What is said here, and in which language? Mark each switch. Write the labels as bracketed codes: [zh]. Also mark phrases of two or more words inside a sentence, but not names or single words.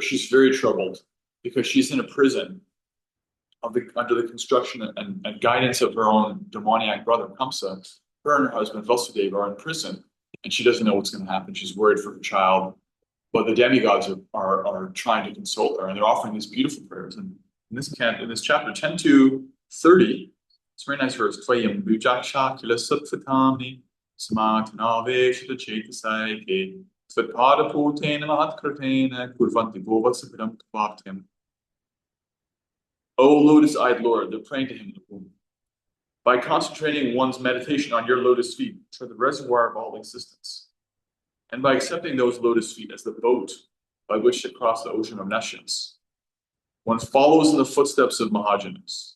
[en] She's very troubled because she's in a prison under the construction and guidance of her own demoniac brother, Kamsa. Her and her husband, Vasudeva, are in prison, and she doesn't know what's going to happen. She's worried for her child. But the demigods are trying to console her, and they're offering these beautiful prayers. And in this chapter 10 to 30, it's a very nice verse. [sa] Tvayam bujaksha kila satvatami samatanave shita chetasaike tvatpada putena mahatkartena kurvanti bovasapidam kvaptim. [en] O lotus-eyed Lord, they're praying to him in the womb. By concentrating one's meditation on your lotus feet, which are the reservoir of all existence, and by accepting those lotus feet as the boat by which to cross the ocean of nescience, one follows in the footsteps of Mahajanas.